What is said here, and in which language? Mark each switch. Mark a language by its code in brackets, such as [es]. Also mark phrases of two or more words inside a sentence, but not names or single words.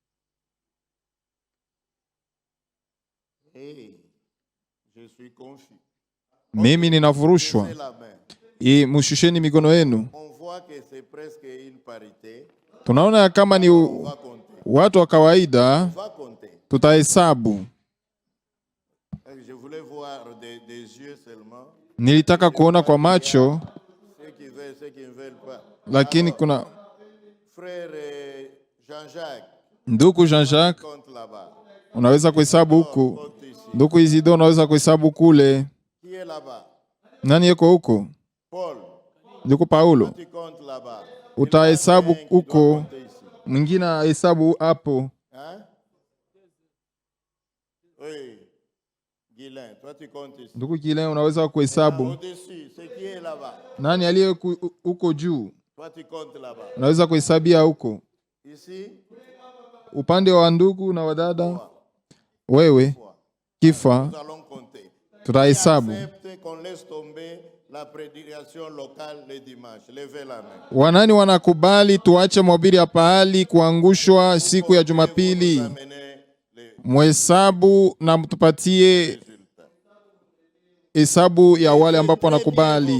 [fr] Hey, je suis confus. [sw] Mimi ninafurushwa. [fr] C'est la main. [sw] Mushusheni mikono yenu. [fr] On voit que c'est presque une parité. [sw] Tunaona kama ni [fr] On va compter. [sw] watu wa kawaida, [fr] On va compter. [sw] tutahesabu. [fr] Je voulais voir des yeux seulement. [sw] Nilitaka kuona kwa macho, [fr] Ceux qui veulent, ceux qui ne veulent pas. [sw] lakini kuna [fr] Frère Jean-Jacques, [sw] ndugu Jean-Jacques, [fr] compte là-bas. [sw] unaweza kuhesabu huku. [fr] Compte ici. [sw] Ndugu Isidore, unaweza kuhesabu kule. [fr] Qui est là-bas? [sw] Nani yuko huko? [fr] Paul, [sw] Ndugu Paulo, [fr] tu comptes là-bas. [sw] utahesabu [fr] Qui doit [sw] huko. [fr] compter ici. [sw] Mwingine ahesabu hapo. [fr] Hein? Oui. Guilain, toi tu comptes ici. [sw] Ndugu Kile, unaweza kuhesabu. [fr] Au-dessus, ce qui est là-bas. [sw] Nani aliye huko juu? [fr] Toi tu comptes là-bas. [sw] Unaweza kuhesabia huko. [fr] Ici, [sw] Upande wa ndugu na wadada, wewe kifa, [fr] nous allons compter. [sw] tutahesabu. [fr] Accepte qu'on laisse tomber la prédication locale le dimanche. Levez la main. [sw] Wanani wanakubali tuache mahubiri ya pahali kuangushwa siku ya Jumapili? [fr] Vous amenez les [sw] Mhesabu na mtupatie [fr] résultats. [sw] hesabu ya wale ambapo wanakubali.